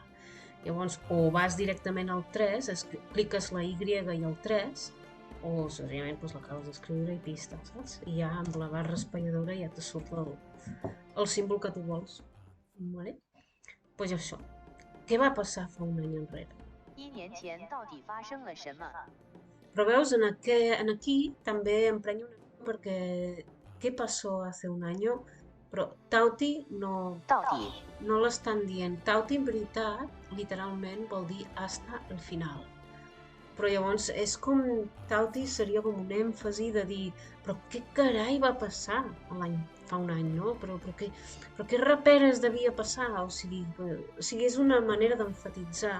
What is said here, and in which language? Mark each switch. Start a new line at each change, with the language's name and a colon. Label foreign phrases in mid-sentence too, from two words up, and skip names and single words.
Catalan: Llavors, o vas directament al 3, cliques la Y i el 3, o senzillament doncs, l'acabes d'escriure i pista, saps? I ja amb la barra espatlladora ja te surt el símbol que tu vols. Vale? Doncs això. Què va passar fa un any enrere?
Chinese: 1 年前到底发生了什么？
Catalan: Però veus, aquí també emprenya una mica perquè què
Spanish: passó hace un año?
Catalan: Però Tauti no
Chinese: 到底
Catalan: l'estan dient. Tauti en veritat, literalment, vol dir
Spanish: hasta el final.
Catalan: Però llavors és com, Tauti seria com un èmfasi de dir però què carai va passar fa un any, no? Però què raperes devia passar? O sigui, és una manera d'emfatitzar.